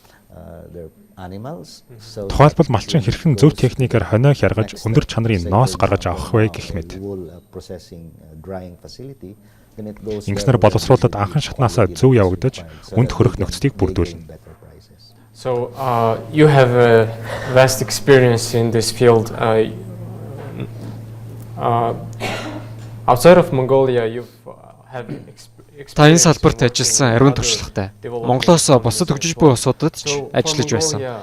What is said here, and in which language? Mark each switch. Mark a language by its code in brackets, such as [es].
[mn] Тухайлбал малчин хэрхэн зөв техникээр хонио хяргаж өндөр чанарын ноос гаргаж авах вэ гэх мэт. Ингэснээр боловсруулалт анхан шатнаасаа зөв явагдаж үнд хөрөх нөхцөлийг бүрдүүлнэ. [en] So you have a vast experience in this field. Outside of Mongolia, you have [mn] Та энэ салбарт ажилласан ариун туршлагатай. Монголоос бусад хөгжиж буй улсуудад ч ажиллаж байсан.